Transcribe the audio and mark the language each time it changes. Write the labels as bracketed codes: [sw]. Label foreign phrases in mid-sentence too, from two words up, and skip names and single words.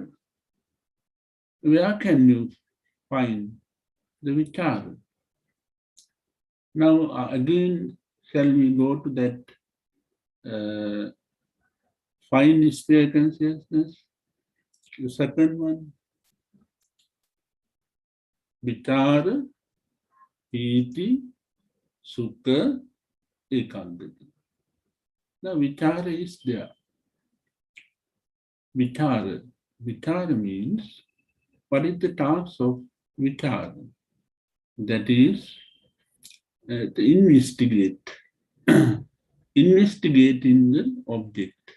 [en] Where can you find the vichara? Now again, shall we go to that fine sphere consciousness? The second one. [pi] Vichara, piti, sukha, ekagati. [en] Now vichara is there. Vichara. Vichara means, what is the task of vichara? That is, to investigate. Investigating the object.